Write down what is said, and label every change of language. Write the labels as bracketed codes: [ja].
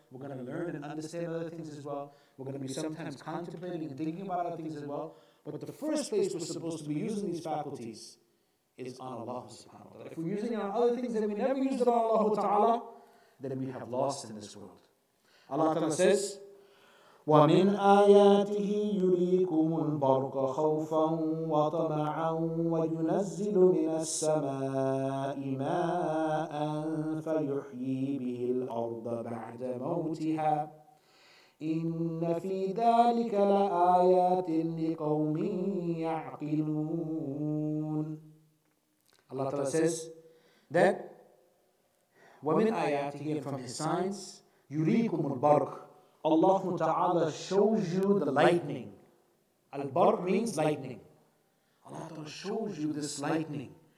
[en] We're going to learn and understand other things as well. We're going to be sometimes contemplating and thinking about other things as well. But the first place we're supposed to be using these faculties is on Allah subhanahu wa ta'ala. If we're using it on other things that we never used it on Allah ta'ala, then we have lost in this world. [ar] Allah ta'ala says, وَمِنْ آيَاتِهِ يُرِيكُمُ الْبَرْقَ خَوْفًا وَطَمَعًا وَيُنَزِّلُ مِنَ السَّمَاءِ مَاءً فَيُحْيِي بِهِ الْأَرْضَ بَعْدَ مَوْتِهَا إِنَّ فِي ذَلِكَ لَآيَاتٍ لِقَوْمٍ يَعْقِلُونَ. [en] Allah Ta'ala says that [ar] وَمِنْ آيَاتِهِ, [en] and from His signs, [ar] يُرِيكُمُ الْبَرْقَ, [en] Allah Ta'ala shows you the lightning. Al-Barq means lightning. Allah Ta'ala shows you this lightning.